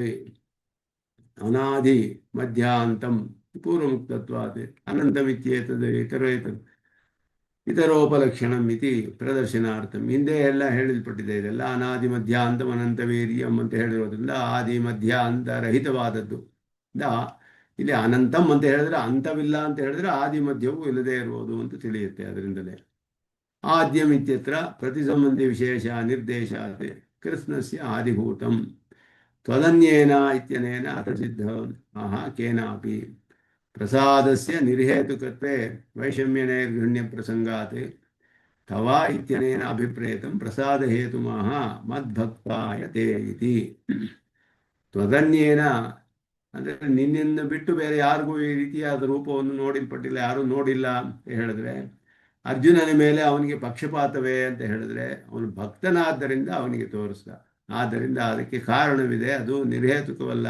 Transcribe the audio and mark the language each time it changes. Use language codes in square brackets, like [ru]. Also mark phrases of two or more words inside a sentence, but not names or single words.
[sa] ಅನಾದಿ ಮಧ್ಯಾಂತಂ ಪೂರ್ವಮುಕ್ತತ್ವಾತ್ ಅನಂತಮಿತ್ಯೇತದ್ ಇತರೋಪಲಕ್ಷಣಂ ಇತಿ ಪ್ರದರ್ಶನಾರ್ಥಂ. [kn] ಹಿಂದೆ ಎಲ್ಲ ಹೇಳಲ್ಪಟ್ಟಿದೆ ಇದೆಲ್ಲ. [sa] ಅನಾದಿ ಮಧ್ಯಾಂತಂ ಅನಂತವೀರ್ಯಂ [kn] ಅಂತ ಹೇಳಿರೋದ್ರಿಂದ ಆದಿ ಮಧ್ಯ ಅಂತ ರಹಿತವಾದದ್ದು. ಇಲ್ಲಿ ಅನಂತಂ ಅಂತ ಹೇಳಿದ್ರೆ ಅಂತವಿಲ್ಲ ಅಂತ ಹೇಳಿದ್ರೆ ಆದಿ ಮಧ್ಯವೂ ಇಲ್ಲದೆ ಇರುವುದು ಅಂತ ತಿಳಿಯುತ್ತೆ. [sa] ಅದರಿಂದಲೇ ಆದ್ಯಂ ಇತ್ಯತ್ರ ಪ್ರತಿಸಂಬಂಧಿ ವಿಶೇಷ ನಿರ್ದೇಶ ಕೃಷ್ಣಸ್ಯ ಆದಿಭೂತಂ. ತ್ವದನ್ಯೇನ ಇತ್ಯನೇನ ಅತಸಿದ್ಧ ಆಹಾ ಕೇನಾಪಿ ಪ್ರಸಾದಸ್ಯ ನಿರ್ಹೇತುಕತ್ವೇ ವೈಷಮ್ಯನೈರ್ಗಣ್ಯ ಪ್ರಸಂಗಾತ್ ತವ ಇತ್ಯನೇನ ಅಭಿಪ್ರೇತಂ ಪ್ರಸಾದ ಹೇತುಮಾಹ ಮದ್ಭಕ್ತಾಯ ತೇ ಇತಿ. [kn] ತ್ವದನ್ಯೇನ ಅಂದರೆ ನಿನ್ನನ್ನು ಬಿಟ್ಟು ಬೇರೆ ಯಾರಿಗೂ ಈ ರೀತಿಯಾದ ರೂಪವನ್ನು ನೋಡಿಲ್ಪಟ್ಟಿಲ್ಲ, ಯಾರೂ ನೋಡಿಲ್ಲ ಅಂತ ಹೇಳಿದ್ರೆ ಅರ್ಜುನನ ಮೇಲೆ ಅವನಿಗೆ ಪಕ್ಷಪಾತವೇ ಅಂತ ಹೇಳಿದ್ರೆ ಅವನು ಭಕ್ತನಾದ್ದರಿಂದ ಅವನಿಗೆ ತೋರಿಸ್ದ. ಆದ್ದರಿಂದ ಅದಕ್ಕೆ ಕಾರಣವಿದೆ, ಅದು ನಿರ್ಹೇತುಕವಲ್ಲ.